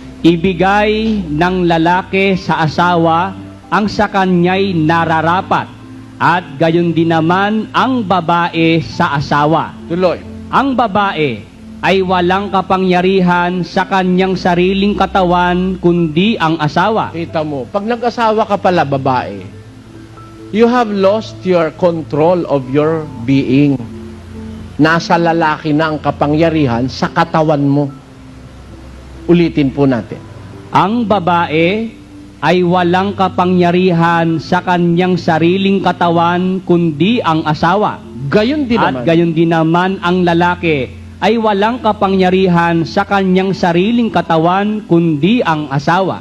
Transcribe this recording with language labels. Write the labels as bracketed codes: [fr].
[tl] Ibigay ng lalaki sa asawa ang sa kanya'y nararapat, at gayon din naman ang babae sa asawa. Tuloy. Ang babae ay walang kapangyarihan sa kanyang sariling katawan kundi ang asawa. Kita mo, pag nag-asawa ka pala, babae, [en] you have lost your control of your being. [tl] Nasa lalaki na ang kapangyarihan sa katawan mo. Ulitin po natin. Ang babae ay walang kapangyarihan sa kanyang sariling katawan kundi ang asawa. Gayon din naman. At gayon din naman ang lalaki ay walang kapangyarihan sa kanyang sariling katawan kundi ang asawa.